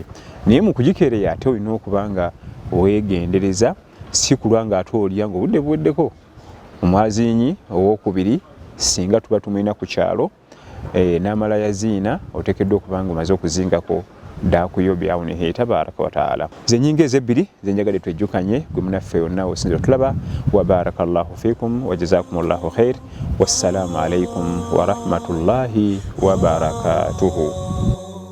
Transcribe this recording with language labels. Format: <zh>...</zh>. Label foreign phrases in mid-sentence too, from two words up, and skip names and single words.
<lg>Naye mu kugikeereya ate olina okubanga weegendereza, si kulwa nga ate olya ng'obudde buweddeko. Omwaziinyi ow'okubiri singa tuba tumulina ku kyalo n'amala yaziina, oteekeddwa okubanga omaze okuzingako ddaaku yo</lg> <ar>بعونه تبارك وتعالى.</ar> <lg>Ze nnyingo ezebbiri ze njagala twejjukanye gwe munnaffe yonna osinza otulaba.</lg> <ar>وبارك الله فيكم وجزاكم الله خير. والسلام عليكم ورحمة الله وبركاته.</ar>